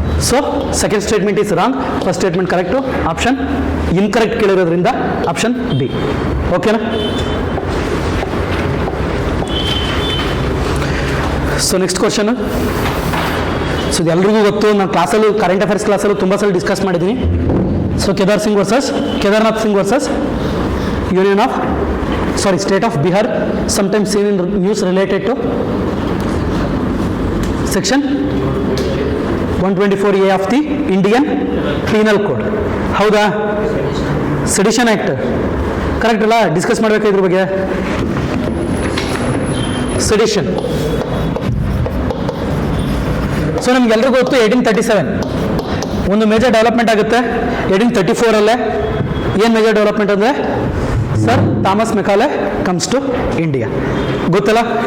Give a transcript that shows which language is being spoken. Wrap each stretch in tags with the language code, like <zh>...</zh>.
<en>So second statement is wrong, first statement correct. Option incorrect ಕೇಳಿರೋದ್ರಿಂದ option D. ಓಕೆನಾ.</en> <kn>So next question. So ಇದು ಎಲ್ರಿಗೂ ಗೊತ್ತು, ನಾನು ಕ್ಲಾಸಲ್ಲೂ current affairs ಕ್ಲಾಸಲ್ಲೂ ತುಂಬ ಸಲ ಡಿಸ್ಕಸ್ ಮಾಡಿದ್ದೀನಿ.</kn> <en>So Kedarnath Singh versus union of state of Bihar, sometimes seen in news related to section 124A of the Indian Penal Code.</en> <kn>ಹೌದಾ. Sedition act correct ಅಲ್ಲ, ಡಿಸ್ಕಸ್ ಮಾಡಬೇಕು ಇದ್ರ ಬಗ್ಗೆ. ಸೆಡಿಷನ್, ಸೊ ನಮ್ಗೆಲ್ರಿಗೂ ಗೊತ್ತು 1837 ಒಂದು ಮೇಜರ್ ಡೆವಲಪ್ಮೆಂಟ್ ಆಗುತ್ತೆ. 1834 ಏನು ಮೇಜರ್ ಡೆವಲಪ್ಮೆಂಟ್ ಅಂದರೆ sir Thomas Macaulay</kn> <en>comes to India,</en> <kn>ಗೊತ್ತಲ್ಲ.</kn>